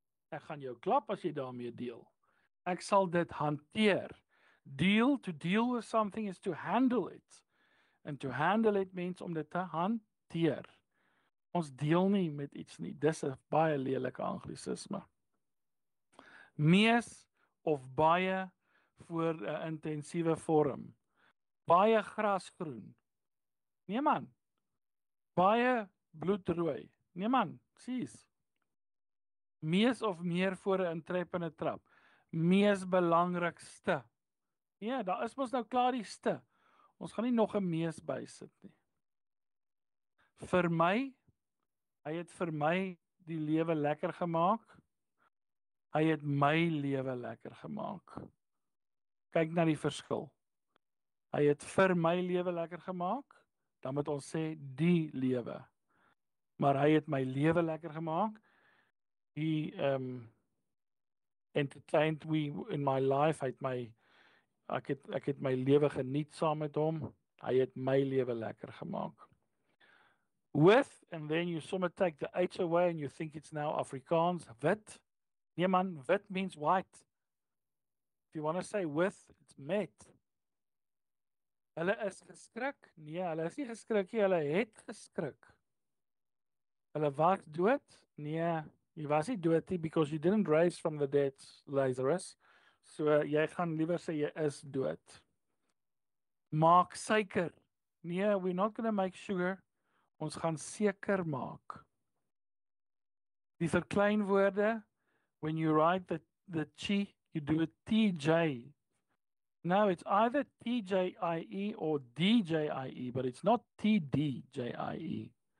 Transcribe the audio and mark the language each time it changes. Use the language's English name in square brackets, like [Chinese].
[Afrikaans] Ek gaan jou klap as jy daarmee deel. Ek sal dit hanteer. [English] Deal, to deal with something is to handle it. And to handle it means [Afrikaans] om dit te hanteer. Ons deel nie met iets nie. Dis 'n baie lelike anglisisme. Mees of baie voor 'n intensiewe vorm. Baie grasgroen. Nee man, baie bloedrooi. Nee man, sies. Mees of meer voor 'n intreppende trap. Mees belangrikste. Ja, daar is mos nou klaar die ste. Ons gaan nie nog 'n mees bysit nie. Vir my, hy het vir my die lewe lekker gemaak. Hy het my lewe lekker gemaak. Kyk na die verskil. Hy het vir my lewe lekker gemaak, dan moet ons sê die lewe. Maar hy het my lewe lekker gemaak. [English] He entertained me in my life. [Afrikaans] Hy het my ek het my lewe geniet saam met hom. Hy het my lewe lekker gemaak. [English] With, and then you sommer take the H away and you think it's now Afrikaans. Wit. [Afrikaans] Nee man, [English] wit means white. If you want to say with, it's met. [Afrikaans] Hulle is geskrik? Nee, hulle is nie geskrik nie, hulle het geskrik. Hulle was dood? Nee, jy was nie dood nie [English] because you didn't rise from the dead, Lazarus. [Afrikaans] So jy gaan liewer sê jy is dood. Maak suiker. [English] Nee, we're not going to make sugar. [Afrikaans] Ons gaan seker maak. [English] Die verkleinwoorde, when you write the chi, you do a TJ. No, it's either TJIE or DJIE, but it's not TDJIE.